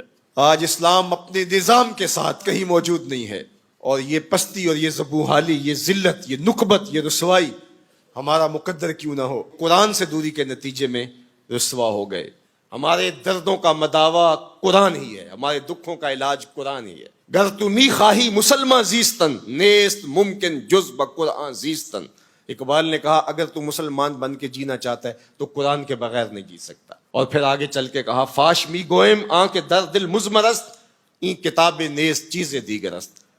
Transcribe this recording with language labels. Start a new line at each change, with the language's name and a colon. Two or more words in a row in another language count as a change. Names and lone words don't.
Urdu: آج اسلام اپنے نظام کے ساتھ کہیں موجود نہیں ہے, اور یہ پستی اور یہ زبوحالی, یہ ذلت, یہ نکبت, یہ رسوائی ہمارا مقدر کیوں نہ ہو. قرآن سے دوری کے نتیجے میں رسوا ہو گئے. ہمارے دردوں کا مداوا قرآن ہی ہے, ہمارے دکھوں کا علاج قرآن ہی ہے.
Persian: گر تو می خواہی مسلمان زیستن, نیست ممکن جز بقرآن زیستن.
Urdu: اقبال نے کہا اگر تو مسلمان بن کے جینا چاہتا ہے تو قرآن کے بغیر نہیں جی سکتا. اور پھر آگے چل کے کہا
Persian: فاش می گوئم آن کے در دل مزمرست, این کتاب نیست چیزیں دیگر است.